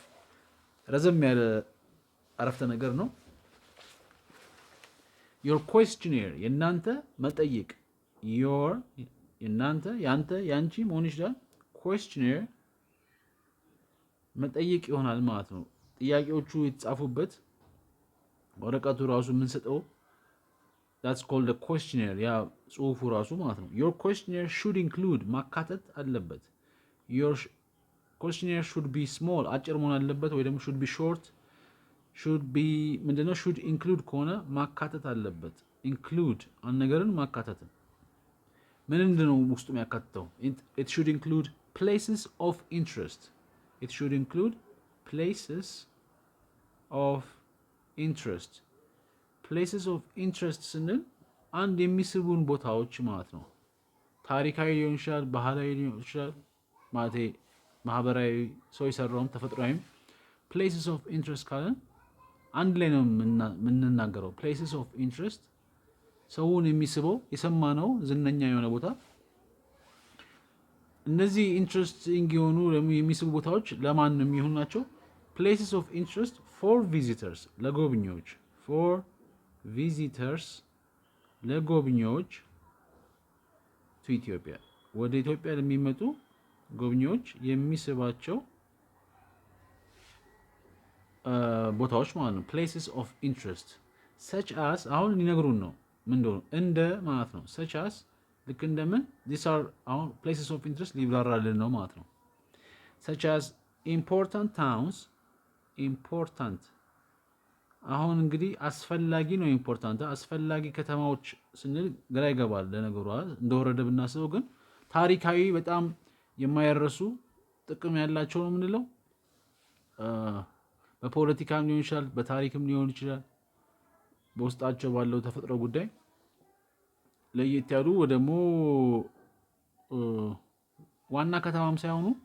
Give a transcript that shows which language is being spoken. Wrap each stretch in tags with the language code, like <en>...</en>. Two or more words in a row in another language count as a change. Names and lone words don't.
<am>ረዘም ያለ አረፍተ ነገር ነው።</am> <en>Your questionnaire</en> <am>የናንተ መጠይቅ የናንተ ያንተ ያንቺ መሆን ይችላል። questionnaire መጠይቅ ይሆናል ማለት ነው። ጥያቄዎቹ የተጻፉበት ወረቀቱ ራሱ የምንሰጠው</am> <en>that's called a questionnaire</en> <am>ያ ጽሁፉ ራሱ ማለት ነው።</am> <en>your questionnaire should include</en> <am>ማካተት አለበት።</am> <en>your questionnaire should be small</en> <am>አጭር መሆን አለበት፣ ወይ ደግሞ</am> <en>should be short should be</en> <am>ምንድነው?</am> <en>should include</en> <am>ከሆነ ማካተት አለበት። include አንድ ነገርን ማካተት ምንድነው ውስጡ የሚያካትተው?</am> <en>it should include places of interest. It should include places of interest. Places of interest</en> <am>ስንል አንድ የሚስቡን ቦታዎች ማለት ነው። ታሪካዊ ሊሆን ይችላል፣ ባህላዊ ሊሆን ይችላል፣ ማለት ማህበራዊ ሰው የሰራውም ተፈጥሯዊም።</am> <en>places of interest</en> <am>ካለን አንድ ላይ ነው የምንናገረው።</am> <en>places of interest</en> <am>ሰውን የሚስበው የሰማነው ዝነኛ የሆነ ቦታ። እነዚህ ኢንትረስቲንግ የሆኑ የሚስቡ ቦታዎች ለማን የሚሆኑ ናቸው?</am> <en>places of interest for visitors</en> <am>ለጎብኚዎች</am> <en>for visitors</en> <am>ለጎብኚዎች</am> <en>to Ethiopia</en> <am>ወደ ኢትዮጵያ ለሚመጡ ጎብኚዎች የሚስባቸው ቦታዎች ማለት ነው።</am> <en>places of interest such as</en> <am>አሁን ሊነግሩን ነው ምንድነው? እንደ ማለት ነው።</am> <en>such as</en> <am>ልክ እንደምን</am> <en>these are</en> <am>አሁን</am> <en>places of interest</en> <am>ሊብራራልን ነው ማለት ነው።</am> <en>such as important towns important</en> <am>አሁን እንግዲህ አስፈላጊ ነው። ኢምፖርታንት አስፈላጊ ከተማዎች ስንል ግራ ይገባል ለነገሩ እንደወረደ ብናስበው፣ ግን ታሪካዊ በጣም የማይረሱ ጥቅም ያላቸው ነው የምንለው። በፖለቲካም ሊሆን ይችላል፣ በታሪክም ሊሆን ይችላል። በውስጣቸው ባለው ተፈጥሮ ጉዳይ ለየት ያሉ ደግሞ ዋና ከተማም ሳይሆኑ</am>